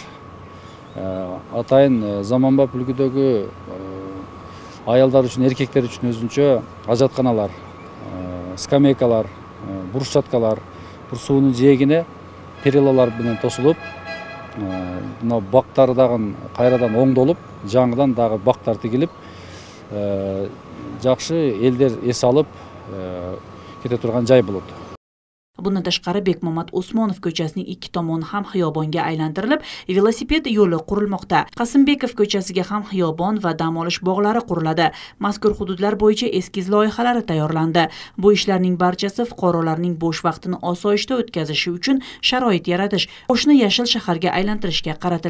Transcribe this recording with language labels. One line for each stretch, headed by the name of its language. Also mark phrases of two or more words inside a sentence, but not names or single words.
Kyrgyz: Атайын заманбап үлгүдөгү аялдар үчүн, эркектер үчүн өзүнчө ажатканалар, скамейкалар, бурушчаткалар, бул суунун жээгине перилалар менен тосулуп, мына бактары дагы кайрадан оңдолуп, жаңыдан дагы бактар тигилип, жакшы элдер эс алып кете турган жай болот.
Uzbek: Bundan tashqari Bekmamad Osmonov ko'chasining ikki tomoni ham xiyobonga aylantirilib, velosiped yo'li qurilmoqda. Qasimbekov ko'chasiga ham xiyobon va dam olish bog'lari quriladi. Mazkur hududlar bo'yicha eskiz loyihalari tayyorlandi. Bu ishlarning barchasi fuqarolarning bo'sh vaqtini osoyishta o'tkazishi uchun sharoit yaratish, O'shni yashil shaharga aylantirishga qaratilgan.